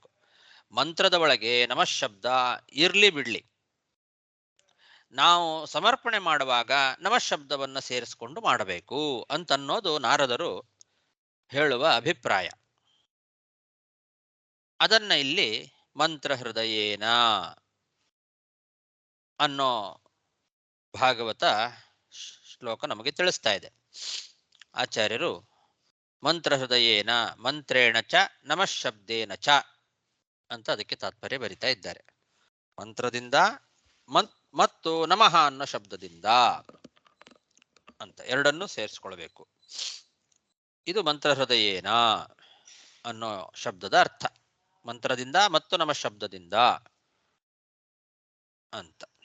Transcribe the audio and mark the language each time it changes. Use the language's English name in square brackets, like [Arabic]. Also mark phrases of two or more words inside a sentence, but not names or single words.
[Kannada] ಮಂತ್ರದ ಒಳಗೆ ನಮಃ ಶಬ್ದ ಇರ್ಲಿ ಬಿಡ್ಲಿ, ನಾವು ಸಮರ್ಪಣೆ ಮಾಡುವಾಗ ನಮಃ ಶಬ್ದವನ್ನು ಸೇರಿಸಿಕೊಂಡು ಮಾಡಬೇಕು ಅಂತನ್ನೋದು ನಾರದರು ಹೇಳುವ ಅಭಿಪ್ರಾಯ. ಅದನ್ನ ಇಲ್ಲಿ [Sanskrit] ಮಂತ್ರ ಹೃದಯೇನ [Kannada] ಅನ್ನೋ ಭಾಗವತ ಶ್ಲೋಕ ನಮಗೆ ತಿಳಿಸ್ತಾ ಇದೆ. ಆಚಾರ್ಯರು [Sanskrit] ಮಂತ್ರ ಹೃದಯೇನ ಮಂತ್ರೇಣ ಚ ನಮಃ ಶಬ್ದೇನ ಚ [Kannada] ಅಂತ ಅದಕ್ಕೆ ತಾತ್ಪರ್ಯ ಬರಿತಾ ಇದ್ದಾರೆ. ಮಂತ್ರದಿಂದ ಮತ್ತು ನಮಃ ಅನ್ನೋ ಶಬ್ದದಿಂದ ಅಂತ ಎರಡನ್ನೂ ಸೇರಿಸ್ಕೊಳ್ಬೇಕು. ಇದು [Sanskrit] ಮಂತ್ರ ಹೃದಯೇನ [Kannada] ಅನ್ನೋ ಶಬ್ದದ ಅರ್ಥ, ಮಂತ್ರದಿಂದ ಮತ್ತು ನಮಃ ಶಬ್ದದಿಂದ ಅಂತ.